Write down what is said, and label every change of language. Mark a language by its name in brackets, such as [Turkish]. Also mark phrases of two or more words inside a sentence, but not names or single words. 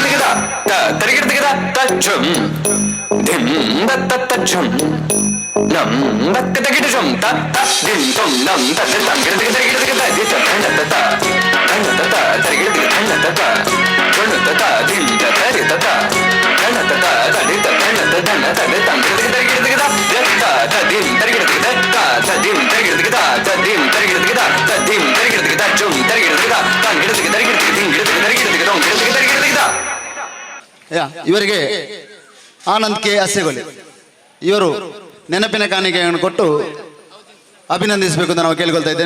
[Kannada] ತರಿಗಿಡ ತೆಗೆದ ತ ತರಿಗಿಡ ತೆಗೆದ ತ ಝುಂ ಧಿಂ ದತ್ತ ಝುಂ ನಂ ದಕ್ಕ ತಗಿಡ ಝುಂ ತ ಧಿಂ ಝುಂ ನಂ ತದ ತಂಗಿಡ ತೆಗೆ ತರಿಗಿಡ ತೆಗೆ ತ ಧನ ತತ ತರಿಗಿಡ ತೆಗೆ ಧನ ತತ ಝುಂ ತತ ಧಿಂ ತರಿ ತತ ಧನ ತತ ತಡಿ ಧನ ತ ಧನ ತದ ತಂಗಿಡ ತೆಗೆ ತರಿಗಿಡ ತೆಗೆದ ತ ಧಿಂ ತರಿಗಿಡ ತೆಗೆ ತ ಧಿಂ ತರಿಗಿಡ ತೆಗೆ ತ ಧಿಂ ತರಿಗಿಡ ತೆಗೆ ತ ಧಿಂ ತರಿಗಿಡ ತೆಗೆ ತ ಝುಂ ತರಿಗಿಡ ತೆಗೆ ತಂಗಿಡ ತೆಗೆ ತರಿಗಿಡ ತೆಗೆ ಧಿಂ ಗಿಡ ತೆಗೆ ತರಿಗಿಡ ತೆಗೆ ಧಂ ಗಿಡ ತೆಗೆ ತರಿಗಿಡ ತೆಗೆದ ಇವರಿಗೆ ಆನಂದ್ ಕೆ ಅಸೆಗೊಲಿ ಇವರು ನೆನಪಿನ ಕಾಣಿಕೆಯನ್ನು ಕೊಟ್ಟು ಅಭಿನಂದಿಸಬೇಕು ಅಂತ ನಾವು ಕೇಳಿಕೊಳ್ತಾ ಇದ್ದೇನೆ.